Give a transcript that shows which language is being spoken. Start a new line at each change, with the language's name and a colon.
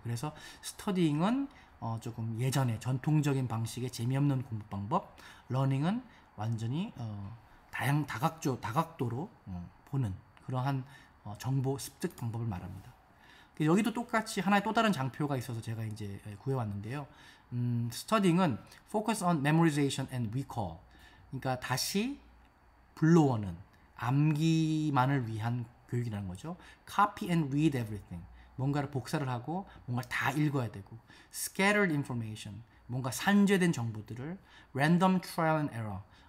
Korean: 그래서 스터디잉은 조금 예전의 전통적인 방식의 재미없는 공부 방법, 러닝은 완전히 다각도로 보는 그러한 정보 습득 방법을 말합니다. 여기도 똑같이 하나의 또 다른 장표가 있어서 제가 이제 구해왔는데요.
English: 스터디잉은 focus on memorization and recall.
Korean: 그러니까 다시 불러오는, 암기만을 위한 교육이라는 거죠.
English: copy and read everything.
Korean: 뭔가를 복사를 하고 뭔가를 다 읽어야 되고,
English: scattered information.
Korean: 뭔가 산재된 정보들을
English: random trial and error.